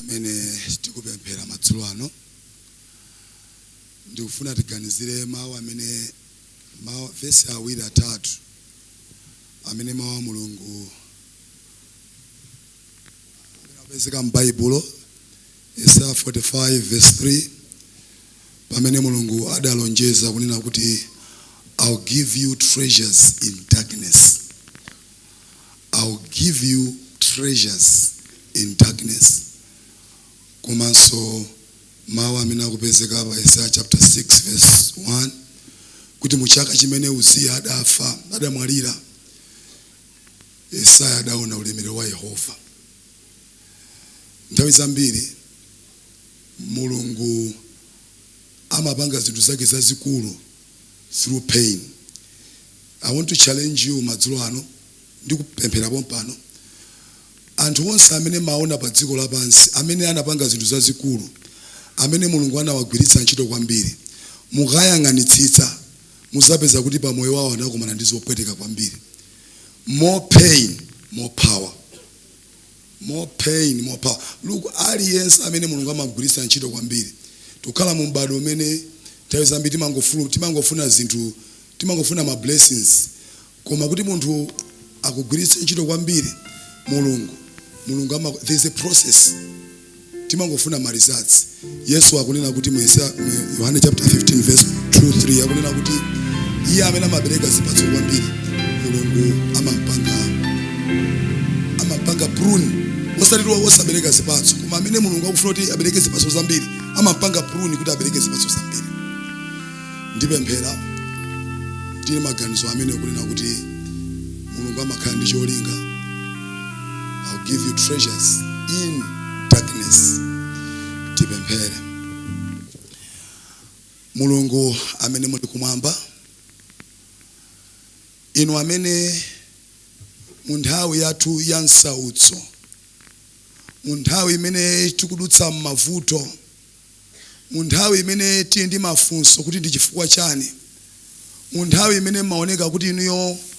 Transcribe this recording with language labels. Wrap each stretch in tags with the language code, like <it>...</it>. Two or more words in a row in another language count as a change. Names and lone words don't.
<ny>mene tikupemphera madzulo ano ndikufuna tiganizire mawu amene vesi awiri atatu amene mawu a Mulungu apezeka m'Baibulo Isaiah 45 verse 3 pamene Mulungu adalonjeza kunena kuti</ny> <en>I'll give you treasures in darkness. I'll give you treasures in darkness.</en> <ny>Komanso mawu amene akupezeka pa Isaiah chapter 6 verse 1 kuti muchaka chimene Uziya adafa adamwalira Isaiah adaona ulemerero wa Yehova. Nthawi zambiri Mulungu amapanga zinthu zake zazikulu</ny> <en>through pain. I want to challenge you</en> <ny>madzulo ano ndikupemphera pompano anthu onse amene maona pa dziko lapansi amene anapanga zinthu zazikulu amene Mulungu anawagwiritsa ntchito kwambiri mukayang'anitsitsa muzapeza kuti pa moyo wawo anakumana ndi zopweteka kwambiri.</ny> <en>More pain, more power. More pain, more power. Look,</en> <ny>aliyense amene Mulungu amagwiritsa ntchito kwambiri tukhala mu m'bado umene nthawi zambiri timangofuna zinthu, timangofuna ma blessings, koma kuti munthu akugwiritsa ntchito kwambiri Mulungu</ny> <en>there's a process.</en> <ny>Timangofuna ma results. Yesu akunena kuti mu Yohane chapter 15 verse 2-3 akunena kuti iye amene amabereka zipatso kwambiri Mulungu amapanga prune. Osaliwa osabereka zipatso koma amene Mulungu akufuna kuti abereke zipatso zambiri amapanga prune kuti abereke zipatso zambiri. Ndipemphera ndine maganizo amene akunena kuti Mulungu amakhala ndi cholinga.</ny> <en>I'll give you treasures in darkness.</en> <ny>Tipemphere. Mulungu amene muli kumwamba, inu amene mu nthawi yathu ya nsautso, mu nthawi imene tikudutsa m'mavuto, mu nthawi imene tili ndi mafunso kuti ndi chifukwa chani, mu nthawi imene maoneka kuti inuyo</ny>